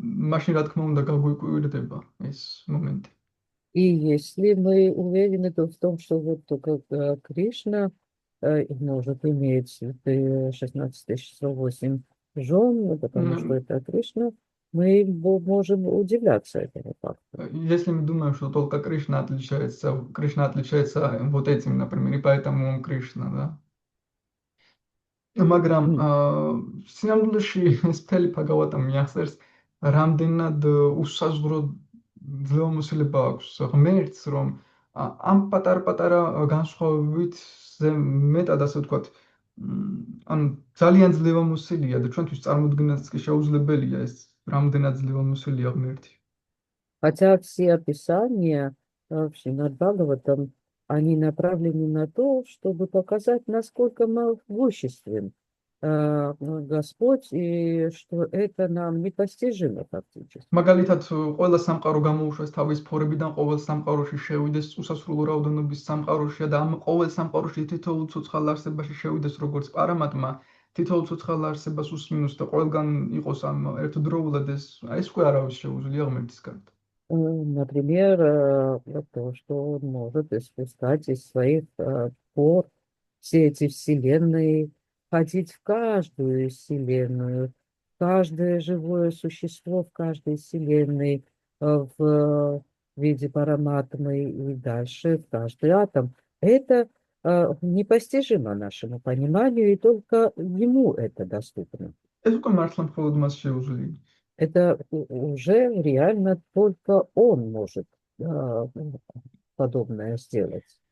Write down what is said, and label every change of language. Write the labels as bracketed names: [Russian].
[Georgian] მაშინ რა თქმა უნდა გაგვიკვირდება ეს მომენტი. [Russian] И если мы уверены в том, что вот только Кришна может иметь 16108 жен, потому что это Кришна, мы можем удивляться этому факту. Если мы думаем, что только Кришна отличается вот этим, например, и поэтому он Кришна, да? [Georgian] მაგრამ სინამდვილეში ეს მთელი ფაგავატა მიახსენებს რამდენად უსაზღვრო ძლევამოსილება აქვს ღმერთს, რომ ამ პატარ-პატარა განსხვავებით მეტად ასე ვთქვათ, ანუ ძალიან ძლევამოსილია და ჩვენთვის წარმოქმნას კი შეუძლებელია ეს რამდენად ძლევამოსილია ღმერთი. [Russian] Хотя все описания вообще над Бхагаватам, они направлены на то, чтобы показать, насколько могуществен Господь, и что это нам непостижимо фактически. [Georgian] მაგალითად, ყველა სამყარო გამოუშვეს თავის ფორებიდან, ყოველ სამყაროში შევიდეს უსასრულო რაოდენობის სამყაროში და ამ ყოველ სამყაროში თითოეულ ცოცხალ არსებაში შევიდეს როგორც პარამატმა, თითოეულ цоცხალ არსებას უსმინოს და ყველგან იყოს ამ ერთდროულად ეს უკვე არავის შეუძლია ღმერთისგან. [Russian] Например, то, что он может испускать из своих пор все эти вселенные, ходить в каждую вселенную, каждое живое существо в каждой вселенной в виде параматмы и дальше в каждый атом. Это непостижимо нашему пониманию, и только ему это доступно. [Georgian] ეს უკვე მართლა მხოლოდ მას შეუძლია. [Russian] Это уже реально только он может подобное сделать.